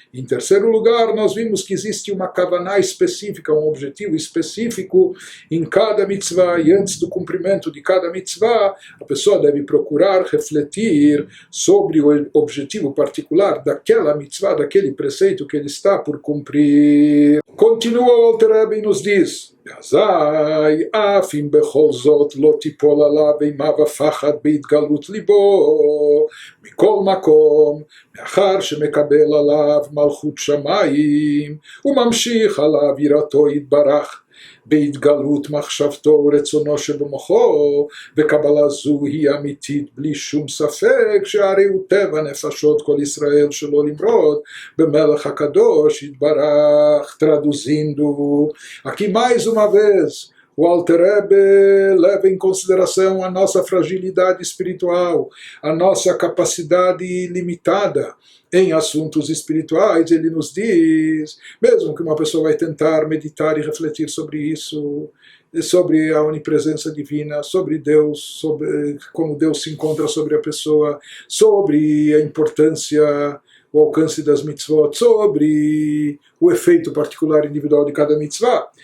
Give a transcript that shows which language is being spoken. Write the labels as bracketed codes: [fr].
[pt] Em terceiro lugar, nós vimos que existe uma kavaná específica, um objetivo específico em cada mitzvah, e antes do cumprimento de cada mitzvah, a pessoa deve procurar refletir sobre o objetivo particular daquela mitzvah, daquele preceito que ele está por cumprir. [he] Continua o Alter Rebbe e nos diz: Azai, afim bechol zot lo tipol alav אימה ופחד בהתגלות ליבו מכל מקום, מאחר שמקבל עליו מלכות שמיים וממשיך עליו יראתו יתברך בהתגלות מחשבתו ורצונו שבמוחו, וקבלה זו היא אמיתית בלי שום ספק, שהרי הוא טבע נפשות כל ישראל שלא למרוד במלך הקדוש יתברך. [pt] Traduzindo, aqui mais uma vez o Alter Rebbe leva em consideração a nossa fragilidade espiritual, a nossa capacidade limitada em assuntos espirituais. Ele nos diz, mesmo que uma pessoa vai tentar meditar e refletir sobre isso, sobre a onipresença divina, sobre Deus, sobre como Deus se encontra sobre a pessoa, sobre a importância, o alcance das mitzvot, sobre o efeito particular individual de cada mitzvah.